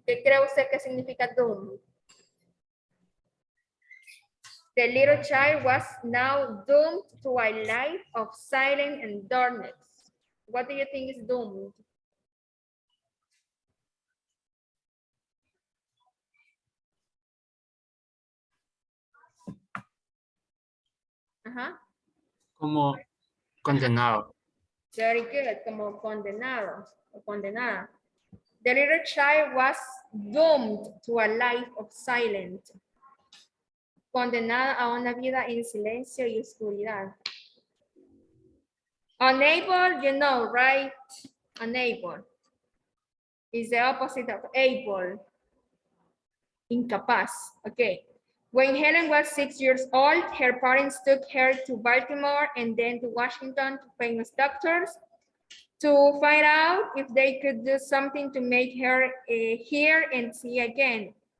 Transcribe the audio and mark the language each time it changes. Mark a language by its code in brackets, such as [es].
[es] ¿Qué cree usted que significa doomed? [en] The little child was now doomed to a life of silence and darkness. What do you think is doomed? [es] Como condenado. [en] Very good, [es] como condenado o condenada. [en] The little child was doomed to a life of silence. [es] Condenada a una vida en silencio y oscuridad. [en] Unable, you know, right? Unable is the opposite of able. Incapaz, okay. When Helen was 6 years old, her parents took her to Baltimore and then to Washington to famous doctors to find out if they could do something to make her hear and see again.